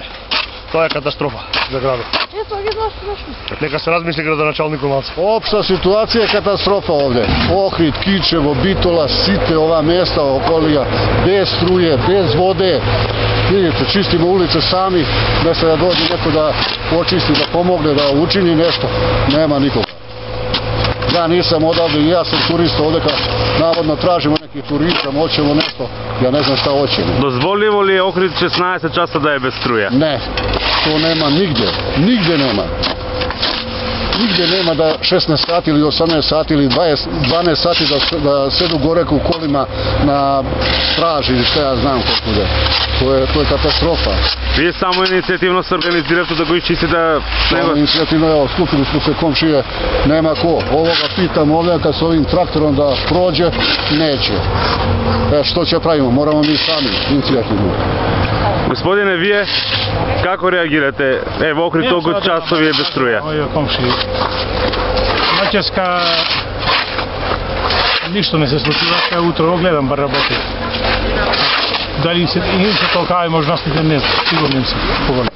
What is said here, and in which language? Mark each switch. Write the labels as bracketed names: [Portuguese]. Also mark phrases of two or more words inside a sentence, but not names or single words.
[Macedonian] Тоа е катастрофа за градот. Нека се размисли градоначалникот малце. Општа ситуација е катастрофа овде. Охрид, Кичево, Битола, сите ова места околија, [Serbian] без струје, без воде. Видите, чистиме улице сами, да се да дојде некој да почисти, да помогне, да учини нешто. [Macedonian] Нема никога. [Serbian] Ja nisam odavde i ja sam turista ovdje, navodno tražimo neki turizam, hoćemo nešto, ja ne znam šta hoćemo. Dozvoljivo li je Охрид 16 časa da je bez struje? Ne, to nema nigdje, nigdje nema. Nigdje nema da 16 sati ili 18 sati ili 12 sati da sedu gore u kolima na straži ili šta ja znam kako da. To je katastrofa. [Macedonian] Вие само иницијативно се организирате да го изчистите него? Иницијативно, [Serbian] evo, skupili smo se komšije, nema ko. Ovoga pitam ovdje kad s ovim traktorom da prođe, neće. Što će pravimo? Moramo mi sami иницијативно. [Macedonian] Господине, вие како реагирате? Во Охрид толку часови е без струја. Овие комши. Ноќеска ништо не се случува, кај утро гледам бар работи. Дали се толкава можностите, не знам, сигурно се поголем.